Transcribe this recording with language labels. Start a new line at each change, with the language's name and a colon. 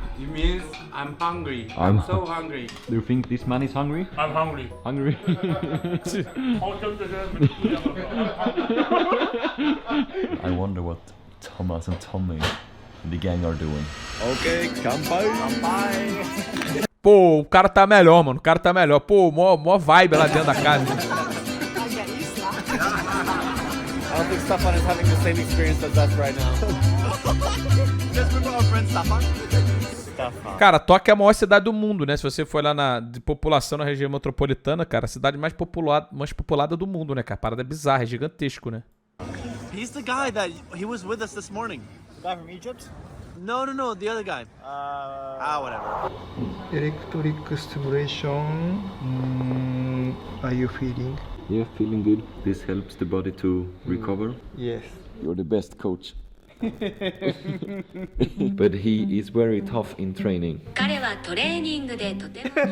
English: It means I'm hungry. I'm so hungry. Do you think this man is hungry? I'm hungry. Hungry? I wonder what Thomas and Tommy and the gang are doing. Okay, kanpai.
Portuguese: Pô, o cara tá melhor, mano. O cara tá melhor. Pô, mó vibe lá dentro da casa.
English: I don't think Stefan is having the same experience as us right now. Just with our friend Stefan.
Portuguese: Cara, Tóquio é a maior cidade do mundo, né? Se você for lá de população na região metropolitana, cara, a cidade mais populada do mundo, né, cara? A parada é bizarra, é gigantesco, né?
English: He's the guy that he was with us this morning. The guy from Egypt? No, the other guy. Whatever. Electric stimulation. Are you feeling? Yeah, feeling good. This helps the body to recover. Yes. You're the best coach. But he is very tough in training.
Japanese: 彼はトレーニングでとても